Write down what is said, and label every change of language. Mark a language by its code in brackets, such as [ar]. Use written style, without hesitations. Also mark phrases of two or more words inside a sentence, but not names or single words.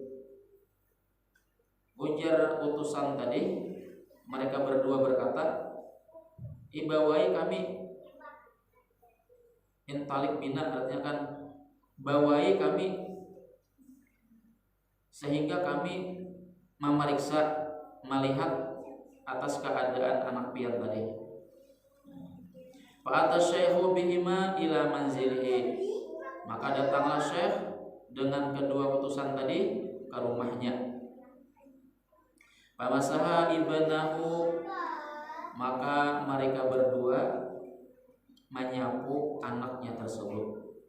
[bjn] Ujar utusan tadi, mereka berdua berkata, ibawai kami, [ar] intalik bina [bjn] artinya kan bawai kami, sehingga kami memeriksa, melihat atas keadaan anak pian tadi. [ar] Fa atasyaihu bihima ila manzilihi. [id] Maka datanglah syekh dengan kedua utusan tadi ke rumahnya. [ar] Famasaha ibnahu, [id] maka mereka berdua menyapu anaknya tersebut.